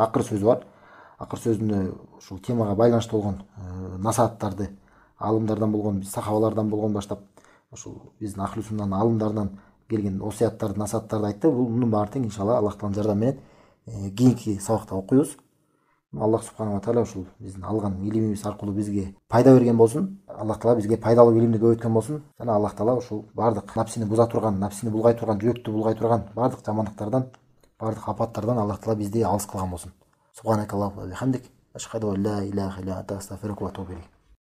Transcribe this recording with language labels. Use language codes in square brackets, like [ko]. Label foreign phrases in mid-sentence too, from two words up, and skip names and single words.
[ky] Акыр сөзүндө ушул темага байланыштуу болгон насааттарды алымдардан болгон, сахабалардан болгон баштап ушул биздин ахли суннанын алымдарынан келген осуяттарды, насааттарды айтты. Бул мунун баары тең иншалла Аллах тааланын жардамы менен кийинки сабакта окуйбуз. Аллах [ar] سبحانه وتعالى [ky] ушул биздин алган илимибиз аркылуу бизге пайда берген болсун. Аллах таала бизге пайдалуу илимди көбөйткөн болсун. Жана Аллах таала ушул бардык напсини буза турган, напсини булгай турган, жүрөктү булгай турган бардык жамандыктардан, бардык апаттардан Аллах таала бизди алыс кылган болсун. [ar] سبحانك اللهم وبحمدك أشهد أن لا إله إلا أنت أستغفرك وأتوب إليك.